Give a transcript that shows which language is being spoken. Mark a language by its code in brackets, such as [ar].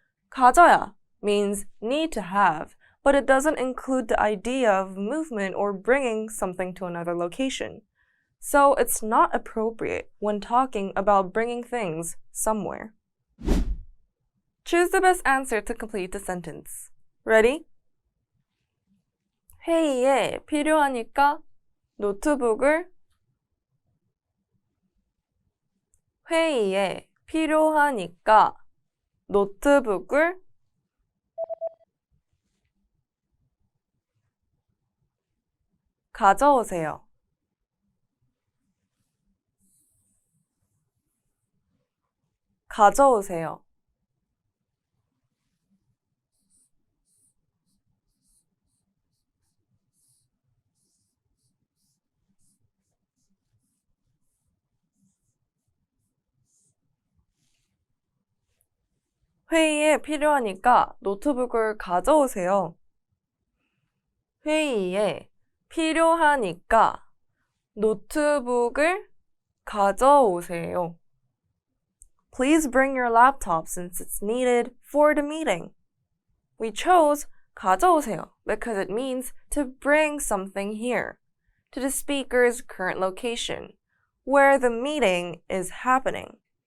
[en] 가져야 means need to have, but it doesn't include the idea of movement or bringing something to another location. So it's not appropriate when talking about bringing things somewhere. Choose the best answer to complete the sentence. Ready? [ko] 회의에 필요하니까 노트북을 회의에 필요하니까 노트북을 가져오세요. 가져오세요. 회의에 필요하니까 노트북을 가져오세요. 회의에 필요하니까 노트북을 가져오세요. [en] Please bring your laptop since it's needed for the meeting. We chose 가져오세요 because it means to bring something here, to the speaker's current location, where the meeting is happening.